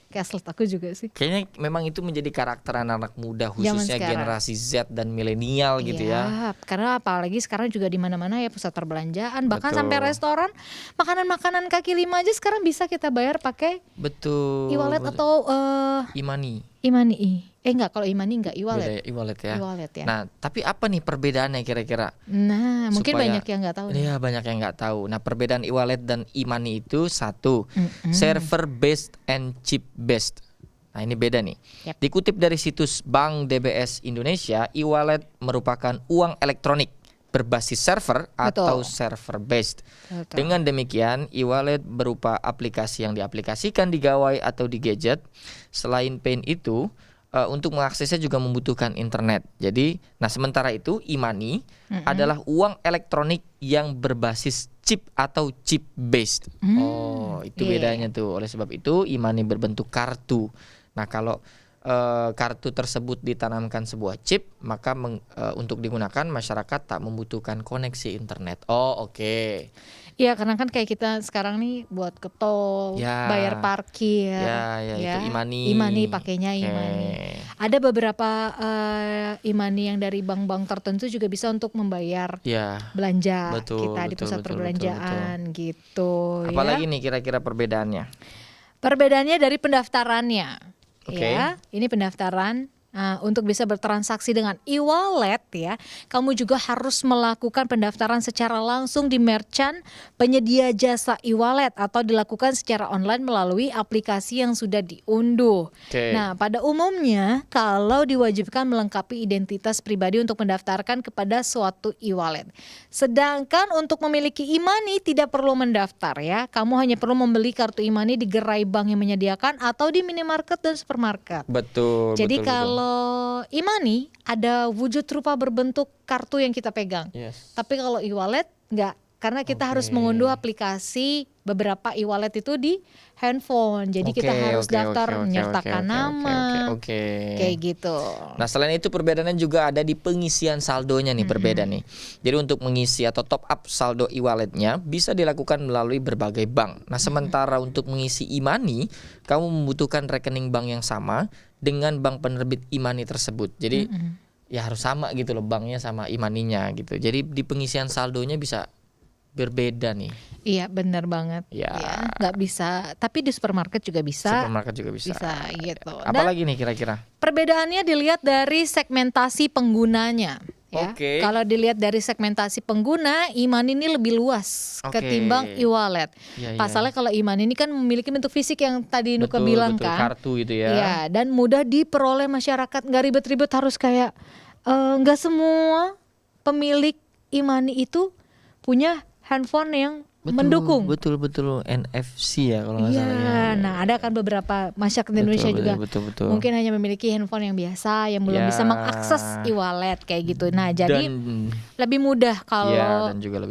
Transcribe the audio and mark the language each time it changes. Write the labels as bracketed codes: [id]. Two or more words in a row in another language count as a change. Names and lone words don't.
[id] Cashless, aku juga sih. Kayaknya memang itu menjadi karakter anak-anak muda, khususnya generasi Z dan milenial gitu ya. Karena apalagi sekarang juga di mana-mana ya pusat perbelanjaan, bahkan Betul. sampai restoran, makanan-makanan kaki lima aja sekarang bisa kita bayar pakai e-wallet atau e-money. Enggak, kalau e-money enggak, e-wallet. Beda ya, e-wallet ya. E-wallet ya. Nah, tapi apa nih perbedaannya kira-kira? Nah, mungkin banyak yang nggak tahu. Iya, banyak yang nggak tahu. Nah, perbedaan e-wallet dan e-money itu satu, [en] server based and chip based. [id] Nah, ini beda nih. Yap. Dikutip dari situs Bank DBS Indonesia, e-wallet merupakan uang elektronik berbasis server atau [en] server based. [id] Betul. Dengan demikian, e-wallet berupa aplikasi yang diaplikasikan di gawai atau di gadget. Selain PIN itu, untuk mengaksesnya juga membutuhkan internet. Jadi, nah sementara itu e-money adalah uang elektronik yang berbasis chip atau [en] chip based. [id] Oh, itu bedanya tuh. Oleh sebab itu e-money berbentuk kartu. Nah, kalau kartu tersebut ditanamkan sebuah chip, maka untuk digunakan masyarakat tak membutuhkan koneksi internet. Oh, oke. Iya, karena kan kayak kita sekarang nih buat ke tol, bayar parkir, itu e-money. E-money pakainya e-money. Ada beberapa e-money yang dari bank-bank tertentu juga bisa untuk membayar belanja kita di pusat perbelanjaan gitu. Apalagi nih kira-kira perbedaannya? Perbedaannya dari pendaftarannya. Ya, ini pendaftaran Nah, untuk bisa bertransaksi dengan e-wallet ya, kamu juga harus melakukan pendaftaran secara langsung di merchant penyedia jasa e-wallet atau dilakukan secara online melalui aplikasi yang sudah diunduh. Oke. Nah, pada umumnya kalau diwajibkan melengkapi identitas pribadi untuk mendaftarkan kepada suatu e-wallet. Sedangkan untuk memiliki e-money tidak perlu mendaftar ya. Kamu hanya perlu membeli kartu e-money di gerai bank yang menyediakan atau di minimarket dan supermarket. Betul. Jadi betul. kalau e-money ada wujud rupa berbentuk kartu yang kita pegang. Yes. Tapi kalau e-wallet enggak, karena kita harus Oke. mengunduh aplikasi beberapa e-wallet itu di handphone. Jadi kita harus daftar menyertakan nama. Kayak gitu. Nah, selain itu perbedaannya juga ada di pengisian saldonya nih, berbeda nih. Jadi untuk mengisi atau [en] top up [id] saldo e-walletnya bisa dilakukan melalui berbagai bank. Nah, sementara untuk mengisi e-money, kamu membutuhkan rekening bank yang sama dengan bank penerbit e-money tersebut. Jadi ya harus sama gitu loh, banknya sama e-money-nya gitu. Jadi di pengisian saldonya bisa berbeda nih. Iya, benar banget. Ya. Nggak bisa, tapi di supermarket juga bisa. Supermarket juga bisa. Bisa gitu. Apalagi nih kira-kira? Perbedaannya dilihat dari segmentasi penggunanya. Ya. Oke. Kalau dilihat dari segmentasi pengguna, e-money ini lebih luas ketimbang e-wallet. Iya, Pasalnya kalau e-money ini kan memiliki bentuk fisik yang tadi Nuka bilang betul, kan. kartu gitu ya. Iya, dan mudah diperoleh masyarakat, nggak ribet-ribet harus kayak nggak semua pemilik e-money itu punya handphone yang mendukung. Betul NFC ya kalau nggak Iya, salah ya. nah ada kan beberapa masyarakat Indonesia juga betul. mungkin hanya memiliki handphone yang biasa yang belum Ya. bisa mengakses e-wallet kayak gitu. Nah, jadi Dan lebih mudah kalau ya, dan juga lebih